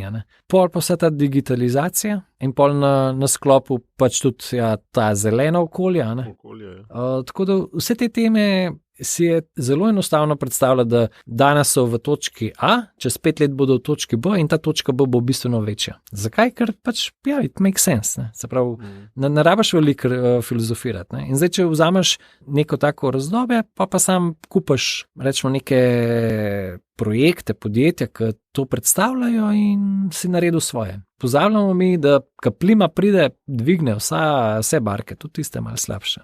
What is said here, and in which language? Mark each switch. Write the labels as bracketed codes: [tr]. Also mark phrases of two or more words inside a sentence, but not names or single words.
[sl] Pol pa vsa ta digitalizacija in pol na sklopu pač tudi ta zelena okolja. Tako da vse te teme si je zelo enostavno predstavljati, da danes so v točki A, čez 5 let bodo v točki B in ta točka B bo bistveno večja. Zakaj? Ker pač, [en] it makes sense. [sl] Se pravi, ne rabiš veliko filozofirati. In zdaj, če vzameš neko tako razdobje, pa sam kupaš, rečemo, neke projekte, podjetja, ki to predstavljajo in si naredil svoje. Pozabljamo mi, da ko plima pride, dvigne vse barke, tudi tiste malo slabše.